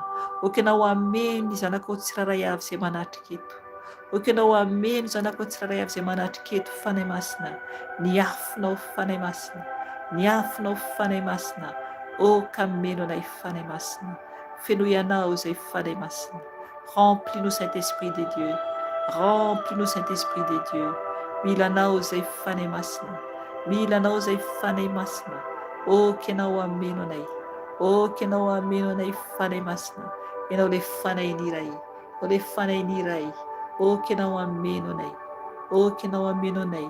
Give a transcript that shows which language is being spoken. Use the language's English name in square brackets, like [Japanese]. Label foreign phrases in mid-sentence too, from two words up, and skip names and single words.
[Malagasy] Oky ianao ameno ny zanakao tsiraray avy izay manatrika eto. Oky ianao ameno ny zanakao tsiraray avy izay manatrika eto fanay masina. Ny afonao fanay masina. Ny afonao fanay masina. Oka ameno anay fanay masina. Fenoy anao izay fanay masina. [French] Remplis-nous Saint-Esprit de Dieu. Remplis-nous Saint-Esprit de Dieu. [Malagasy] Mila anao izay fanay masina. Mila anao izay fanay masina. Oky ianao ameno anay. Oky ianao ameno anay fanay masina. Ianao ilay fanay ny iray. Ianao ilay fanay ny iray. Oky ianao ameno anay. Oky ianao ameno anay.